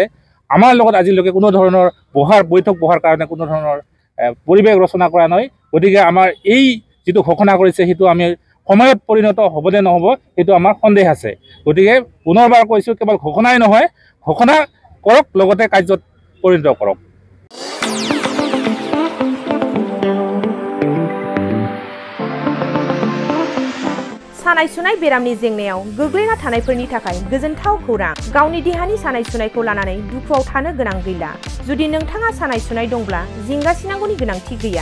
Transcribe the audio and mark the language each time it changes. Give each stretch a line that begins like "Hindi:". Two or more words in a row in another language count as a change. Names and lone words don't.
Assamese: আমাৰ লগত আজিলৈকে কোনো ধৰণৰ বৈঠক বহাৰ কাৰণে কোনো ধৰণৰ পৰিৱেশ ৰচনা কৰা নাই। গতিকে আমাৰ এই যিটো ঘোষণা কৰিছে সেইটো আমি সময়ত পৰিণত হ'বনে নহ'ব সেইটো আমাৰ সন্দেহ আছে। গতিকে পুনৰবাৰ কৈছোঁ কেৱল ঘোষণাই নহয়, ঘোষণা কৰক লগতে কাৰ্যত পৰিণত কৰক।
Bodo: सानाय सुनाय बेरामनि जेंनायाव गोग्लैना थानायफोरनि थाखाय गोजोनथाव खौरां। गावनि देहानि सानाय सुनायखौ लानानै दुखुआव थानो गोनां गैला। जुदि नोंथाङा सानाय सुनाय दंब्ला जिंगासिनांगौनि गोनांथि गैया।